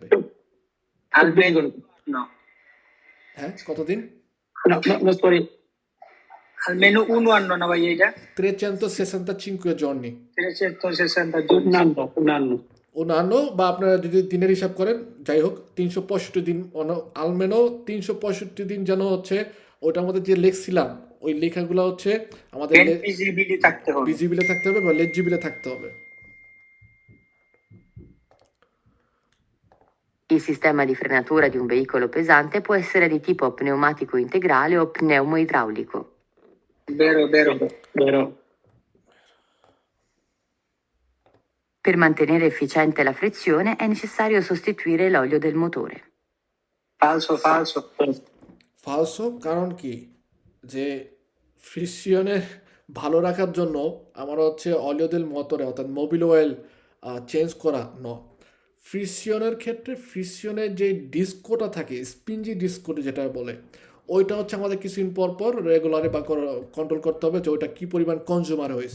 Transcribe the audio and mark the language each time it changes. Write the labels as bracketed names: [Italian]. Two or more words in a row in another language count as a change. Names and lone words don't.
[Italian] Almeno, no. [Bangla] হ্যাঁ, কতদিন? [English] No, sorry. [Italian] Almeno un anno una voglia. 365 giorni, 360 giorni. Un anno. [Bangla] অন্যান্য, বা আপনারা যদি দিনের হিসাব করেন, যাই হোক 365 দিন, আলমেনো 365 দিন যেন হচ্ছে ওটার মধ্যে যে লিখছিলাম ওই লেখাগুলো হচ্ছে আমাদের [Italian] Ben visibili [Bangla] থাকতে হবে। ভিজিবিলে থাকতে হবে বা লেজিবিলে থাকতে হবে। [Italian] Il sistema di frenatura di un veicolo pesante può essere di tipo pneumatico integrale o pneumoidraulico. Vero, vero. Vero. Per mantenere efficiente la frizione è necessario sostituire l'olio del motore. Falso, falso. [Bangla] ফালসো, কারণ কি, যে ফ্রিকশনে ভালো রাখার জন্য আমার হচ্ছে [Italian] olio del motore [Bangla] অর্থাৎ [English] mobil oil [Bangla] চেঞ্জ করা ন। ফ্রিকশনের ক্ষেত্রে ফ্রিকশনের যে ডিস্কোটা থাকে, স্পিঞ্জি ডিস্কোটা যেটা বলে, ওইটা হচ্ছে আমাদের কিছুদিন পর পর রেগুলারে বা কন্ট্রোল করতে হবে যে ওইটা কী পরিমাণ কনজিউমার হয়েছে।